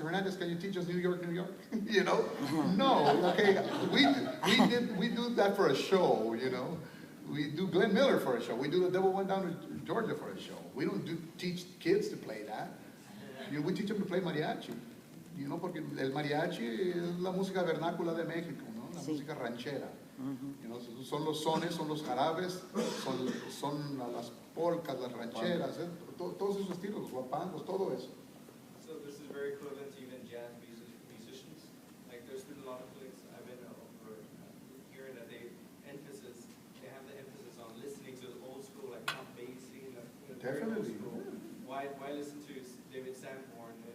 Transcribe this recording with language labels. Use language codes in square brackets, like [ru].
[en] Hernandez, can you teach us New York, New York? No, okay, we do that for a show, we do Glenn Miller for a show. We do the Devil Went Down to Georgia for a show. We don't teach kids to play that. We teach them to play mariachi. [es] Porque el mariachi es la música vernácula de México, ¿no? La música ranchera. Son los sones, son los jarabes, son las polcas, las rancheras, todos esos estilos, los guapangos, todo eso. [en] So this is very equivalent to even jazz musicians. Like there's been a lot of cliques I've been over hearing that they have the emphasis on listening to the old school, like Count Basie, very old Definitely. school. Why listen to David Sanborn?